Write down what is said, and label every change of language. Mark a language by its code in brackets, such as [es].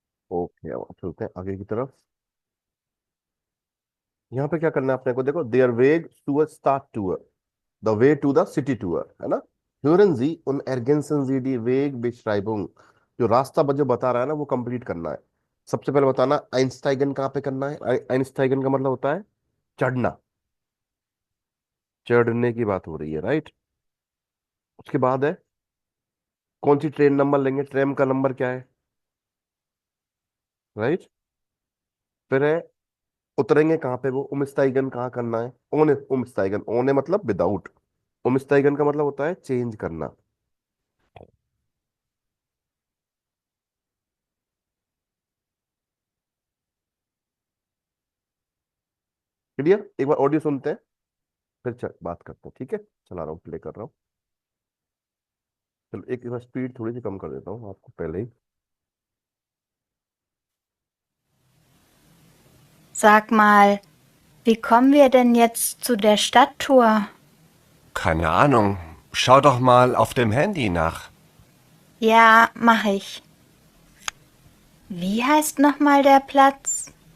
[hi] Okay, अब चलते हैं आगे की तरफ। यहाँ पे क्या करना है अपने को, देखो, [en] there way to a start tour, the way to the city tour, [hi] है ना। [de] hören Sie und ergänzen Sie die Wegbeschreibung। [hi] जो रास्ता जो बता रहा है ना वो कंप्लीट करना है। सबसे पहले बताना आइंस्टाइगन कहाँ पे करना है। आइंस्टाइगन का मतलब होता है चढ़ना, चढ़ने की बात हो रही है, राइट। उसके बाद है कौन सी ट्रेन नंबर लेंगे, ट्रेन का नंबर क्या है, राइट। फिर है उतरेंगे कहाँ पे, वो उमस्टाइगन कहाँ करना है, ओने उमस्टाइगन, ओने मतलब विदाउट, उमस्टाइगन का मतलब होता है चेंज करना। क्लियर, एक बार ऑडियो सुनते हैं फिर बात करते हैं, ठीक है। चला रहा हूँ, प्ले कर रहा हूँ। चलो एक बार स्पीड थोड़ी सी कम कर देता हूँ आपको पहले ही। [de] Sag mal, wie kommen wir denn jetzt zu der Stadttour? Keine Ahnung. Schau doch mal auf dem Handy nach. Ja, mach ich. Wie heißt nochmal der Platz?